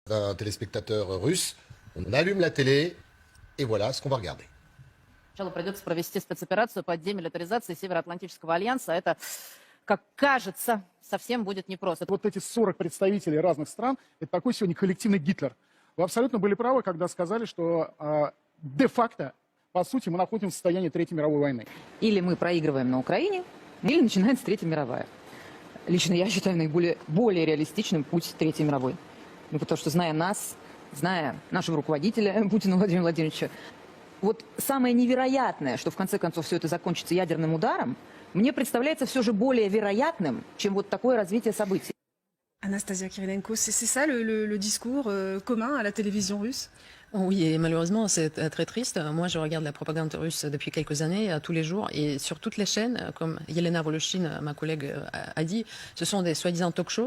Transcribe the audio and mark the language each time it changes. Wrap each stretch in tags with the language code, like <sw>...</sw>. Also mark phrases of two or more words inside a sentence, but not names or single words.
<fr>d'un téléspectateur russe. On allume la télé et voilà ce qu'on va regarder.</fr> <ru>Сначала придется провести спецоперацию по демилитаризации Североатлантического альянса. Это, как кажется, совсем будет непросто. Вот эти 40 представителей разных стран, это такой сегодня коллективный Гитлер. Вы абсолютно были правы, когда сказали, что де-факто, по сути, мы находимся в состоянии Третьей мировой войны. Или мы проигрываем на Украине, или начинается Третья мировая. Лично я считаю более реалистичным путь Третьей мировой. Ну, потому что, зная нас, зная нашего руководителя Путина Владимира Владимировича, вот самое невероятное, что в конце концов все это закончится ядерным ударом, мне представляется все же более вероятным, чем вот такое развитие событий.</ru> <fr>Anastasia Kirilenko, c'est ça le discours commun à la télévision russe? Oui, et malheureusement, c'est très triste. Moi, je regarde la propagande russe depuis quelques années, tous les jours, et sur toutes les chaînes, comme Yelena Voloshin, ma collègue, a dit, ce sont des soi-disant talk-shows.</fr>